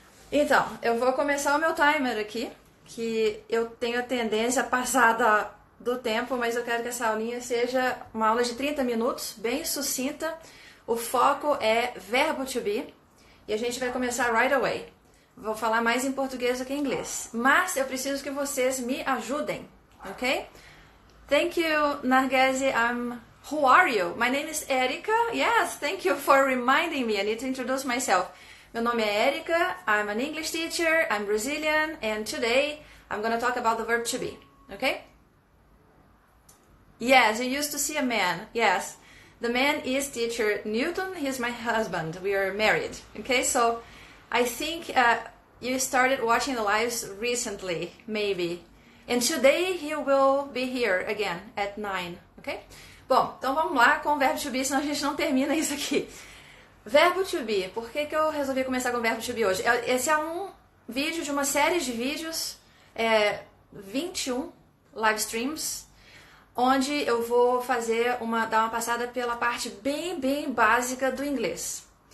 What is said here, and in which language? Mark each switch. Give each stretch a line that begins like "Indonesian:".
Portuguese: Então, eu vou começar o meu timer aqui, que eu tenho a tendência passada do tempo, mas eu quero que essa aulinha seja uma aula de 30 minutos, bem sucinta. O foco é verbo to be e a gente vai começar
English: right away.
Portuguese: Vou falar mais em português do que em inglês, mas eu preciso que vocês me ajudem, ok?
English: Thank you, Nargese. Who are you? My name is Erika. Yes, thank you for reminding me. I need to introduce myself.
Portuguese: Meu nome é Erika.
English: I'm an English teacher. I'm Brazilian, and today I'm going to talk about the verb to be, okay? Yes, you used to see a man. Yes, the man is teacher Newton. He's my husband. We are married. Okay, so I think you started watching the lives recently, maybe. And today he will be here again at 9. Okay?
Portuguese: Bom, então vamos lá com o verbo to be, senão a gente não termina isso aqui. Verbo to be. Por que eu resolvi começar com o verbo to be hoje? Esse é um vídeo de uma série de vídeos, 21 live streams, onde eu vou dar uma passada pela parte bem básica do inglês.